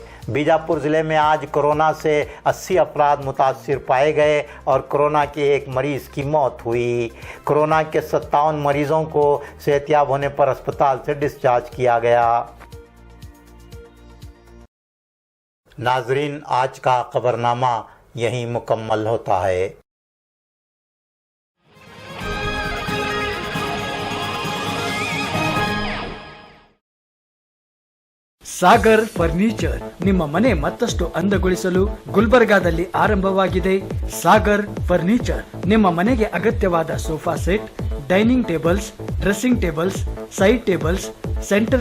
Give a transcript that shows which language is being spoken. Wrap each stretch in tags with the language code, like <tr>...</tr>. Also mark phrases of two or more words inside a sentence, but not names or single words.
<ur>بیجاپور ضلع میں آج کورونا سے 80 افراد متاثر پائے گئے اور کورونا کے 1 مریض کی موت ہوئی. کورونا کے 57 مریضوں کو صحتیاب ہونے پر اسپتال سے ڈسچارج کیا گیا. ناظرین، آج کا خبرنامہ یہیں مکمل ہوتا ہے.</ur> <kn>ಸಾಗರ್ ಫರ್ನಿಚರ್ ನಿಮ್ಮ ಮನೆ ಮತ್ತಷ್ಟು ಅಂದಗೊಳಿಸಲು ಗುಲ್ಬರ್ಗಾದಲ್ಲಿ ಆರಂಭವಾಗಿದೆ. ಸಾಗರ್ ಫರ್ನಿಚರ್ ನಿಮ್ಮ ಮನೆಗೆ ಅಗತ್ಯವಾದ</kn> <en>sofa set, dining tables, dressing tables, side tables, center</en>